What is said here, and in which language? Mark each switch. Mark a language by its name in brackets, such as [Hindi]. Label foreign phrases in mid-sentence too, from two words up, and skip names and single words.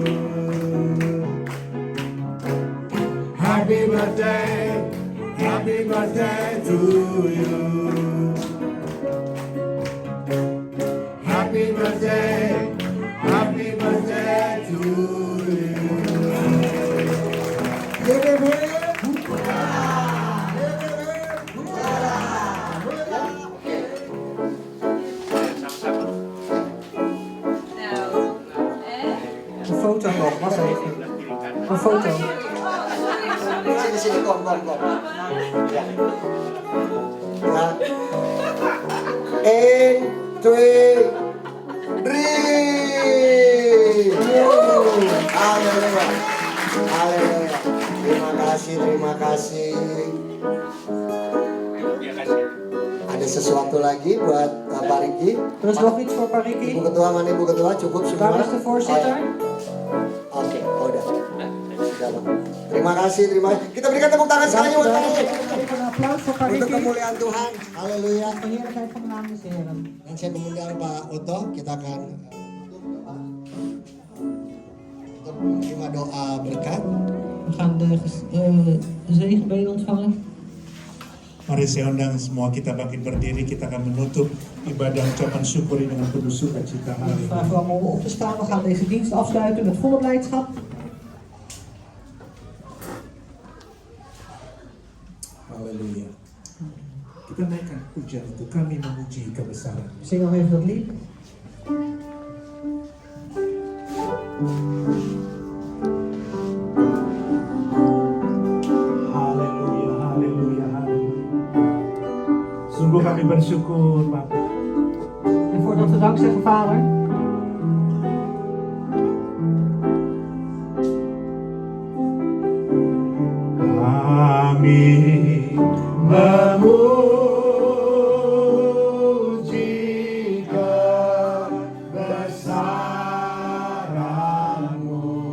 [English] Happy birthday to you. Happy birthday to you. Give him [Dutch] Een foto nog, wacht even. Een foto. [Indonesian] Sini, kom. Ya. Ya. 1, 2, 3. Haleluya. Haleluya. Terima kasih. Ada sesuatu lagi buat Pak Riki? [Dutch] Er is nog iets voor Pak Riki. [Indonesian] Ibu Ketua, mana Ibu Ketua? Cukup semua? [Dutch] Waar is de voorzitter? [Indonesian] Oke, udah. Terima kasih. Kita berikan tepuk tangan sekali buat Pak Riki. [Dutch] Even een applaus voor Pak [Indonesian] Untuk Riki. kemuliaan Tuhan. Haleluya. [Dutch] De heerlijkheid van de naam des Heren. [Indonesian] Dan saya mengundang Pak Oto, kita akan untuk menerima doa berkat. [Dutch] We gaan de zegenbeden ontvangen. [Indonesian] Mari saya undang semua kita bangkit berdiri, kita akan menutup ibadah ucapan syukur ini dengan penuh sukacita. [Dutch] Ik vraag u allemaal om op te staan. We gaan deze dienst afsluiten met volle blijdschap. [Indonesian] Haleluya. Kita naikkan pujian itu, kami memuji kebesaran. [Dutch] Zing nog even dat lied. [Indonesian] Haleluya. Sungguh kami bersyukur, Bapak. [Dutch] En voordat we dank zeggen, Vader, [Indonesian] Kami memuji kebesaran-Mu.